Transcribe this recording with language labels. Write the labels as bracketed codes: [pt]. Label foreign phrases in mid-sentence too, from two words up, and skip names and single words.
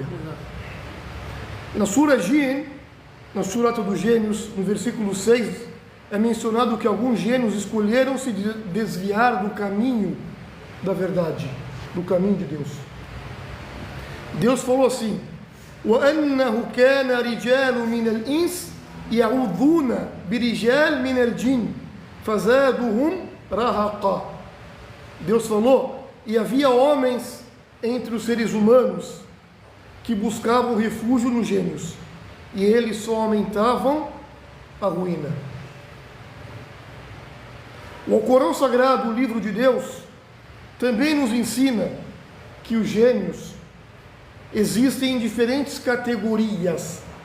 [pt] Na Surah Jinn, na Surata dos Gênios, no versículo 6, é mencionado que alguns gênios escolheram se desviar do caminho da verdade, do caminho de Deus. Deus falou assim: [ar] وَأَنَّهُ كَانَ رِجَالٌ مِنَ الْإِنسِ يَعُوذُونَ بِرِجَالٍ مِنَ الْجِنِّ فَزَادُهُمْ رَهَقًا. [pt] Deus falou, e havia homens entre os seres humanos que buscavam refúgio nos gênios, e eles só aumentavam a ruína. O Corão Sagrado, o livro de Deus, também nos ensina que os gênios existem em diferentes categorias.